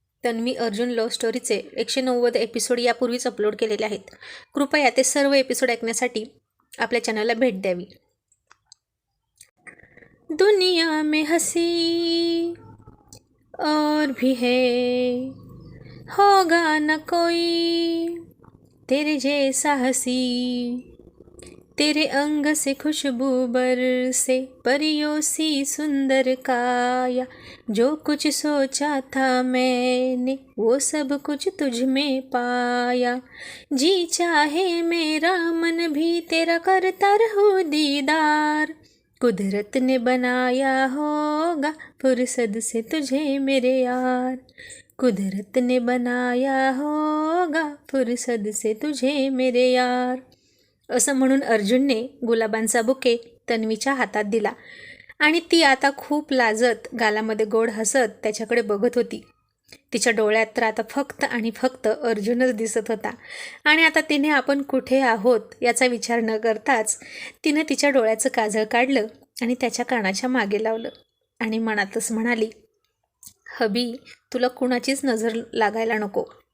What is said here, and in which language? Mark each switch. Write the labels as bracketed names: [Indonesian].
[Marathi] Tanvi Arjun love स्टोरीचे 190 episode यापूर्वीच upload केलेले आहेत. कृपया ते सर्व एपिसोड ऐकण्यासाठी आपल्या चॅनलला भेट द्यावी. [Hindi] दुनिया में हंसी और भी है, होगा न कोई तेरे जैसा हंसी, तेरे अंग से खुशबू बरसे परियों सी सुंदर काया, जो कुछ सोचा था मैंने वो सब कुछ तुझ में पाया, जी चाहे मेरा मन भी तेरा करता रहूं दीदार, कुदरत ने बनाया होगा फुर्सत से तुझे मेरे यार, कुदरत ने बनाया होगा फुर्सत से तुझे मेरे यार. [Marathi] असं म्हणून अर्जुनने गुलाबांचा बुके तन्वीच्या हातात दिला आणि ती आता खूप लाजत गालामध्ये गोड हसत त्याच्याकडे बघत होती. तिच्या डोळ्यात तर आता फक्त आणि फक्त अर्जुनच दिसत होता आणि आता तिने आपण कुठे आहोत याचा विचार न करताच तिने तिच्या डोळ्याचं काजळ काढलं आणि त्याच्या कानाच्या मागे लावलं आणि मनातच म्हणाली, हबी, तुला कुणाचीच नजर लागायला नको.